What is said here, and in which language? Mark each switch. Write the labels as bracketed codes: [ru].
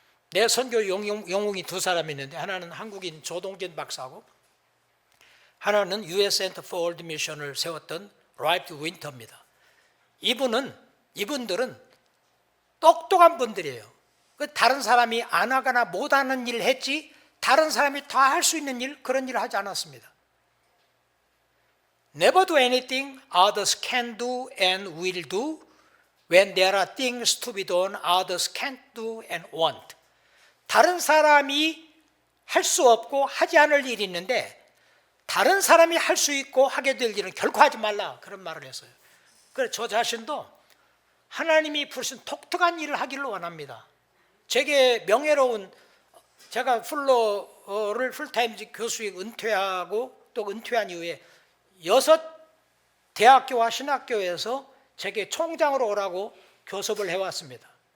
[ko] 내 선교 영웅이 두 사람이 있는데 하나는 한국인 조동진 박사고 하나는 US Center for World Mission을 세웠던 라이프 윈터입니다. 이분들은 똑똑한 분들이에요. 다른 사람이 안 하거나 못하는 일을 했지 다른 사람이 다 할 수 있는 일, 그런 일을 하지 않았습니다. [en] Never do anything others can do and will do when there are things to be done others can't do and won't. [ko] 다른 사람이 할 수 없고 하지 않을 일이 있는데 다른 사람이 할 수 있고 하게 될 일은 결코 하지 말라, 그런 말을 했어요. 그래서 저 자신도 하나님이 부르신 독특한 일을 하기를 원합니다. 제게 명예로운, 제가 풀로를 풀타임 교수에 은퇴하고 또 은퇴한 이후에 6 대학교와 신학교에서 제게 총장으로 오라고 교섭을 해왔습니다.